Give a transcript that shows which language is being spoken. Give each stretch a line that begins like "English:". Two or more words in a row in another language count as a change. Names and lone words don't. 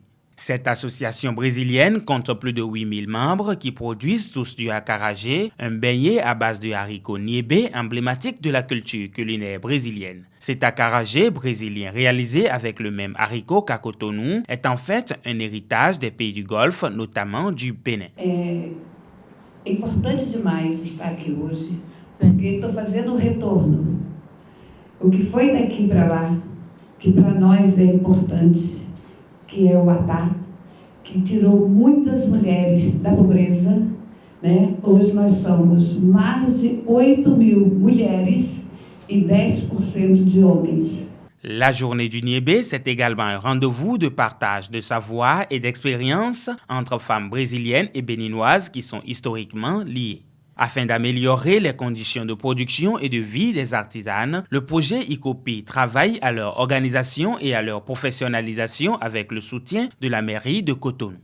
French: Cette association brésilienne compte plus de 8000 membres qui produisent tous du acarajé, un beignet à base de haricots niébé emblématique de la culture culinaire brésilienne. Cet acarajé brésilien réalisé avec le même haricot qu'à Cotonou est en fait un héritage des pays du Golfe, notamment du Bénin.
Portuguese: É importante demais estar aqui hoje, porque estou fazendo retorno. O que foi daqui para lá, que para nós é importante, que é o atta, que tirou muitas mulheres da pobreza, né? Hoje nós somos mais de 8.000 mulheres e 10% de homens.
French: La journée du Niébé, c'est également un rendez-vous de partage de savoir et d'expérience entre femmes brésiliennes et béninoises qui sont historiquement liées. Afin d'améliorer les conditions de production et de vie des artisanes, le projet ICOPI travaille à leur organisation et à leur professionnalisation avec le soutien de la mairie de Cotonou.